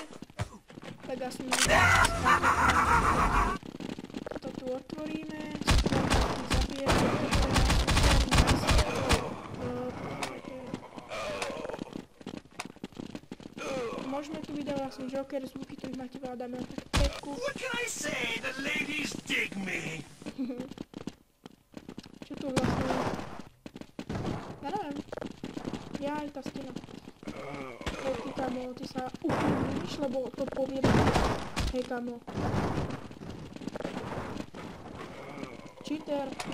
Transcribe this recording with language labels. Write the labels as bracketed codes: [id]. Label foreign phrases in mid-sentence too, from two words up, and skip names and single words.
[sk] Tak ja som toto tu otvoríme, zabije, môžeme tu vydať vlastne Joker zvuky, tu ich máte veľa, dáme tak 5. [en] What can I say? The ladies dig me. [sk] Čo tu vlastne? Ja neviem. Ja aj tá stina. Hej, ty kamo, ty sa upúniš, lebo to poviem. Hej kamo. Cheater.